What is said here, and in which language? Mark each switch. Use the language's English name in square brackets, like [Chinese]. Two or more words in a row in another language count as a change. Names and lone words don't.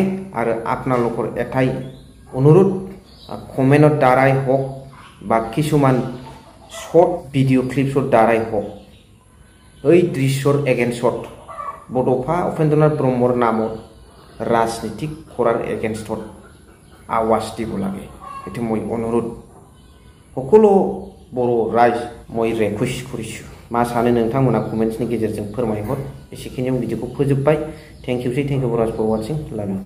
[Assamese] আৰু আপোনালোকৰ এটাই অনুৰোধ, কমেণ্টৰ দ্বাৰাই হওক বা কিছুমান [English] short video clips [Assamese] দ্বাৰাই হওক, এই দৃশ্যৰ এগেইনষ্টত বড'ফা উপেন্দ্ৰনাথ ব্ৰহ্মৰ নামত ৰাজনীতি কৰাৰ এগেইনষ্টত আৱাজ দিব লাগে। এইটো মই অনুৰোধ সকলো [Bodo] बर' रायज [Assamese] মই रिकुवेस्ट কৰিছোঁ। [Bodo] मा सानो नोंथांमोना कमेन्ट्सनि गेजेरजों फोरमायहर। एसेखिनियाव भिडिअखौ फोजोबबाय। [English] thank you for watching. love you.